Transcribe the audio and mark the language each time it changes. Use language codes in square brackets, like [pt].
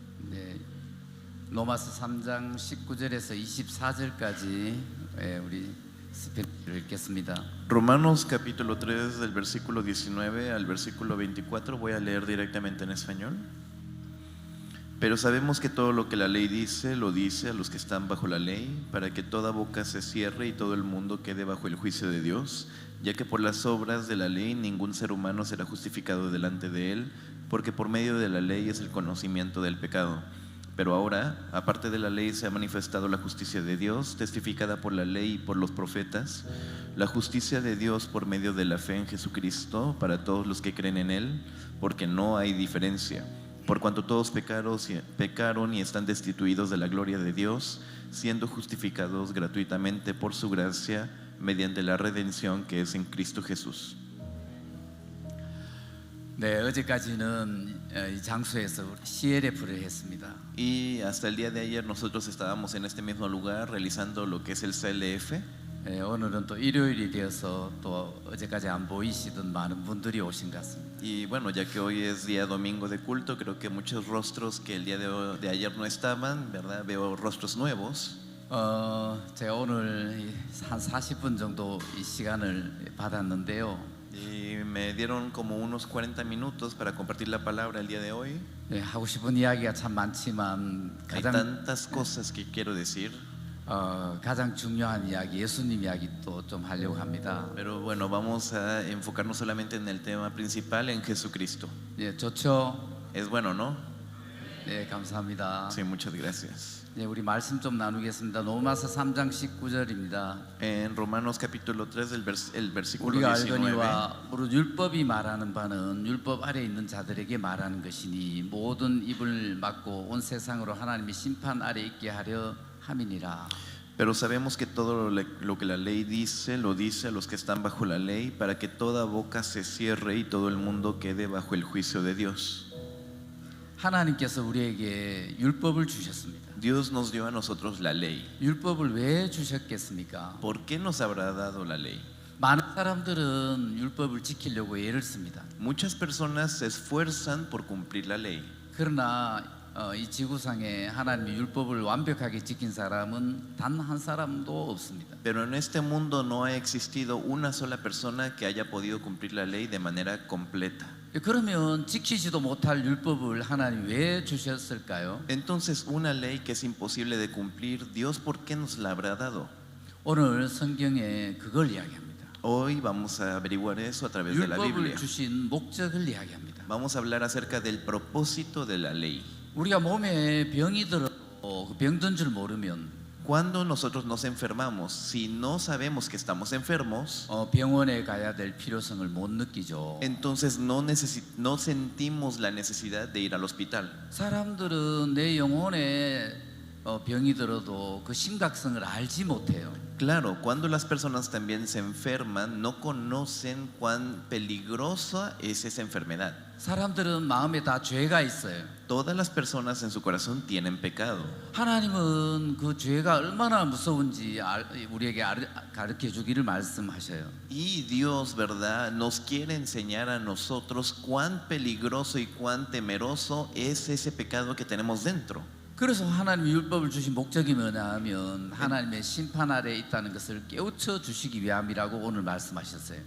[ko] 네, 로마서 3장 19절에서 24절까지 우리 스피드를 읽겠습니다. [es] Romanos capítulo 3 del versículo 19 al versículo 24. Voy a leer directamente en español. Pero sabemos que todo lo que la ley dice, lo dice a los que están bajo la ley, para que toda boca se cierre y todo el mundo quede bajo el juicio de Dios, ya que por las obras de la ley ningún ser humano será justificado delante de él, porque por medio de la ley es el conocimiento del pecado. Pero ahora, aparte de la ley, se ha manifestado la justicia de Dios, testificada por la ley y por los profetas, la justicia de Dios por medio de la fe en Jesucristo, para todos los que creen en Él, porque no hay diferencia. Por cuanto todos pecaron y están destituidos de la gloria de Dios, siendo justificados gratuitamente por su gracia, mediante la redención que es en Cristo Jesús. [ko] 네, 어제까지는 이 장소에서 CLF를 했습니다. [es] Y hasta el día de ayer nosotros estábamos en este mismo lugar realizando lo que es el CLF. [ko] 오늘은 또 일요일이 되어서 또 어제까지 안 보이시던 많은 분들이 오신 것 같습니다. [es] Y bueno, ya que hoy es día domingo de culto, creo que muchos rostros que el día de ayer no estaban, ¿verdad? Veo rostros nuevos. [ko] 제가 오늘 한 40분 정도 이 시간을 받았는데요. [es] Y me dieron como unos 40 minutos para compartir la palabra el día de hoy. [ko] 하고 싶은 이야기가 참 많지만 [es] Hay tantas cosas que quiero decir. [ko] 가장 중요한 이야기, 예수님 이야기 또 좀 하려고 합니다. [es] Pero bueno, vamos a enfocarnos solamente en el tema principal, en Jesucristo. [ko] 예, 좋죠. [es] Es bueno, ¿no? [ko] 네, 감사합니다. [es] Sí, muchas gracias. [ko] 네, 우리 말씀 좀 나누겠습니다. 로마서 3장 19절입니다. [es] En Romanos capítulo 3, el versículo [ko] 우리가 [es] 19. [ko] 알거니와 무릇 율법이 말하는 바는 율법 아래 있는 자들에게 말하는 것이니 모든 입을 막고 온 세상으로 하나님의 심판 아래 있게 하려 함이니라. [es] Pero sabemos que todo lo que la ley dice, lo dice a los que están bajo la ley, para que toda boca se cierre y todo el mundo quede bajo el juicio de Dios. [ko] 하나님께서 우리에게 율법을 주셨습니다. [es] Dios nos dio a nosotros la ley. [ko] 율법을 왜 주셨겠습니까? [es] ¿Por qué nos habrá dado la ley? [ko] 많은 사람들은 율법을 지키려고 애를 씁니다. [es] Muchas personas se esfuerzan por cumplir la ley. [ko] 그러나 이 지구상에 하나님의 율법을 완벽하게 지킨 사람은 단 한 사람도 없습니다. [es] Pero en este mundo no ha existido una sola persona que haya podido cumplir la ley de manera completa. [ko] 그러면 지키지도 못할 율법을 하나님 왜 주셨을까요? [es] Entonces, una ley que es imposible de cumplir, Dios, ¿por qué nos la habrá dado? [ko] 오늘 성경에 그걸 이야기합니다. [es] Hoy vamos a averiguar eso a través de la [ko] 율법을 [es] Biblia. [ko] 주신 목적을 이야기합니다. [es] Vamos a hablar acerca del propósito de la ley. [ko] 우리가 몸에 병이 들어도 병든 줄 모르면 [es] Cuando nosotros nos enfermamos, si no sabemos que estamos enfermos, [ko] 병원에 가야 될 필요성을 못 느끼죠. [es] entonces no sentimos la necesidad de ir al hospital. [ko] 사람들은 내 영혼에 병이 들어도 그 심각성을 알지 못해요. [es] Claro, cuando las personas también se enferman, no conocen cuán peligrosa es esa enfermedad. [ko] 사람들은 마음에 다 죄가 있어요. [es] Todas las personas en su corazón tienen pecado. [ko] 하나님은 그 죄가 얼마나 무서운지 우리에게 가르쳐 주기를 말씀하셔요. [es] Y Dios, ¿verdad?, nos quiere enseñar a nosotros cuán peligroso y cuán temeroso es ese pecado que tenemos dentro. [ko] 그래서 하나님이 율법을 주신 목적이 뭐냐면 하나님의 심판 아래에 있다는 것을 깨우쳐 주시기 위함이라고 오늘 말씀하셨어요.